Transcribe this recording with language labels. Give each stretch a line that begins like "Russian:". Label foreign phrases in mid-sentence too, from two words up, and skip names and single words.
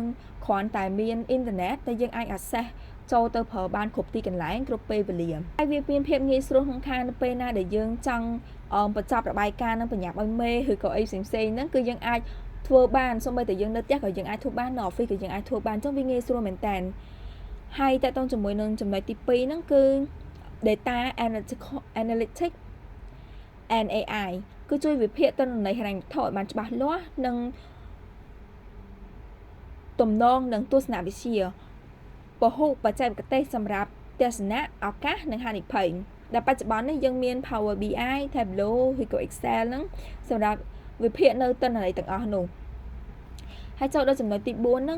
Khmer: គ្រាន់តែមានអ៊ីនធឺណិតដែលយើងអាច access ចូលទៅប្រើបានគ្រប់ទីកន្លែងគ្រប់ពេលវេលាហើយវាមានភាពងាយស្រួលក្នុងខាងនៅពេលណាដែលយើងចង់បញ្ចប់របាយការណ៍នឹងបញ្ញាប់ឲ្យមេឬក៏អីផ្សេងៗហ្នឹងគឺយើងអាចធ្វើបានសូម្បីតែយើងនៅផ្ទះក៏យើងអាចធ្វើបាននៅ office ក៏យើងអាចធ្វើបានអញ្ចឹងវាងាយស្រួលមែនតើហើយតើតើជាមួយនឹងចំណុចទី2ហ្នឹងគឺ
English: data analytics and AI
Khmer: គឺជួយវិភាគទិន្នន័យហិរញ្ញវត្ថុឲ្យបានច្បាស់លាស់និង ទំនងនឹងទស្សនវិជ្ជាពហុបច្ចេកទេសសម្រាប់ទស្សនៈឱកាសនិងហានិភ័យដែលបច្ចុប្បន្ននេះយើងមាន Power BI Tableau ឬក៏ Excel ហ្នឹងសម្រាប់វិភាគនៅទិន្នន័យទាំងអស់នោះហើយចូលដល់ចំណុចទី4ហ្នឹង